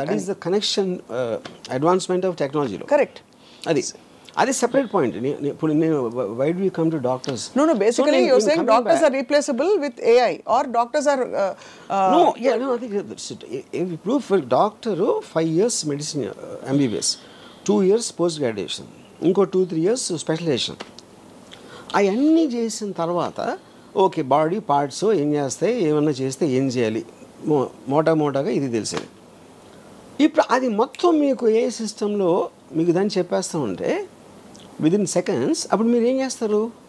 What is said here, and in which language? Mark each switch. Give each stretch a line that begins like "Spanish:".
English: That is the connection advancement of టెక్నాలజీలో. Correct,
Telugu: అది separate point. ఇప్పుడు నేను
English: Why do you come to doctors? No, basically you're saying doctors are replaceable with AI or doctors are no, I think ఇప్పుడు for doctor 5 years medicine MBBS, 2 years post graduation, ఇంకో 2-3 years specialisation.
Telugu: అవన్నీ చేసిన తర్వాత okay body parts ఏం చేస్తాయి, ఏమన్నా చేస్తే ఏం చేయాలి, మోటాగా ఇది తెలిసేది. ఇప్పుడు అది మొత్తం మీకు ఏ సిస్టంలో మీకు దాన్ని చెప్పేస్తూ ఉంటే
English: within seconds
Telugu: అప్పుడు మీరు ఏం చేస్తారు?